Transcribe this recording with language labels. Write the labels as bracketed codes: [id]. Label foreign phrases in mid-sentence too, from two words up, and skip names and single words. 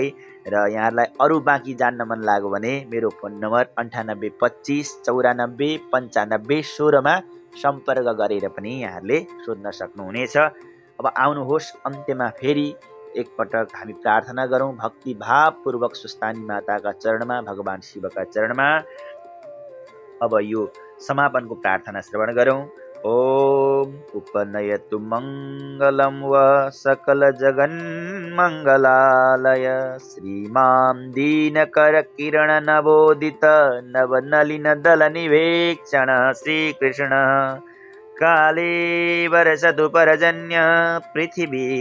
[ne] र यहाँहरूलाई अरू बाँकी जान्न मन लाग्यो भने मेरो फोन नम्बर 98 25 94 95 16मा सम्पर्क गरेर पनि यहाँहरूले सोध्न सक्नुहुनेछ। अब आउनुहोस् अन्त्यमा फेरि एकपटक हामी प्रार्थना गरौँ भक्तिभावपूर्वक स्वस्तानी माताका चरणमा, भगवान शिवका चरणमा। अब यो समापनको प्रार्थना श्रवण गरौँ। [sa] ओम उपनयतु मङ्गलं व सकल जगन्मङ्गलालय श्रीमां दीनकर किरण नवोदित नवनलिन दल निवेक्षण श्रीकृष्ण काले वर्षतु परजन्य पृथिवी